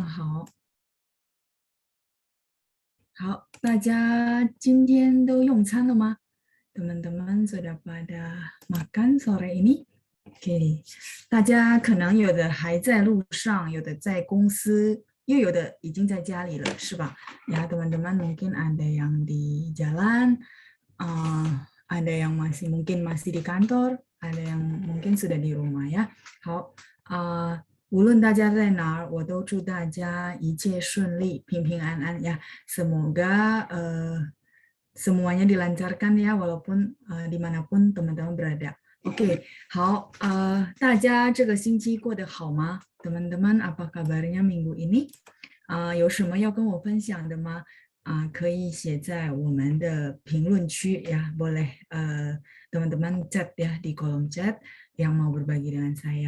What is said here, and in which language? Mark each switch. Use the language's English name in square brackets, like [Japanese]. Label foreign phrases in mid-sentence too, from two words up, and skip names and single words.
[Chinese] 好，好，大家今天都用餐了吗？ [Indonesian] Teman-teman sudah pada makan sore ini? Oke, [Chinese] 大家可能有的还在路上，有的在公司，又有的已经在家里了，是吧 [Indonesian] ？Ya, teman-teman mungkin ada yang di jalan, ada yang mungkin masih di kantor, ada yang mungkin sudah di rumah ya. [Chinese] 好，无论大家在哪儿，我都祝大家一切顺利，平平安安呀。 [Indonesian] Semoga semuanya dilancarkan ya, walaupun dimanapun teman-teman berada. [Chinese] Oke, 好，大家这个星期过得好吗 ？ [Indonesian] teman-teman apa kabarnya minggu ini？ [Chinese] 有什么要跟我分享的吗？可以写在我们的评论区 [Indonesian] ya, boleh teman-teman chat ya di kolom chat yang mau berbagi dengan saya.